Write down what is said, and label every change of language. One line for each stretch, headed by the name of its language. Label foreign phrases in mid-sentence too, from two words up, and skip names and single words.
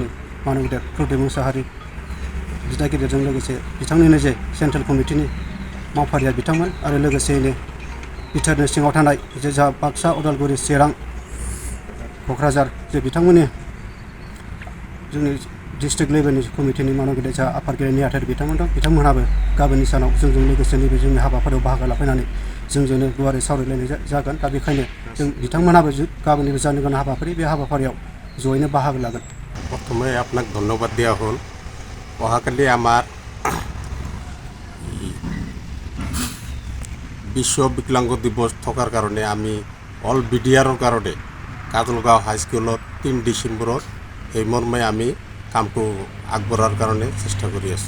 Bodo: मानबदेब प्रदिप मुसाहारि दिथागिरिजों लोगोसे बिथांनिनो जे सेन्ट्रेल कमिटिनि मावफारिया बिथांमोन आरो लोगोसेयैनो बिटिआरनि सिङाव थानाय जे जा बाक्सा उदालगुरि चिरां क'क्राझार जे बिथांमोननि जोंनि डिस्ट्रिक्ट लेभेलनि कमिटिनि मानबदेब जा आफादगिरि नेहाथारि बिथांमोन दं बिथांमोनहाबो गाबोननि सानाव जोंजों लोगोसे नैबे जोंनि हाबाफारियाव बाहागो लाफैनानै जोंजोंनो गुवारै सावरायलायनाय जागोन। दा बेखायनो जों बिथांमोनहाबो गाबोननिबो जानो गोनां हाबाफारि बे हाबाफारियाव जयैनो बाहागो लागोन।
Assamese: प्रथমে আপনাক ধন্যবাদ দিয়া হল। অহাকালি আমার বিশ্ব বিকলাঙ্গ দিবস থকাৰ কাৰণে আমি অল বিডিআৰৰ কাৰণে কাজলগাঁও হাইস্কুলত 3 ডিচেম্বৰত এই মৰ্মে আমি কামটো আগবঢ়াৰ কাৰণে চেষ্টা কৰি আছোঁ।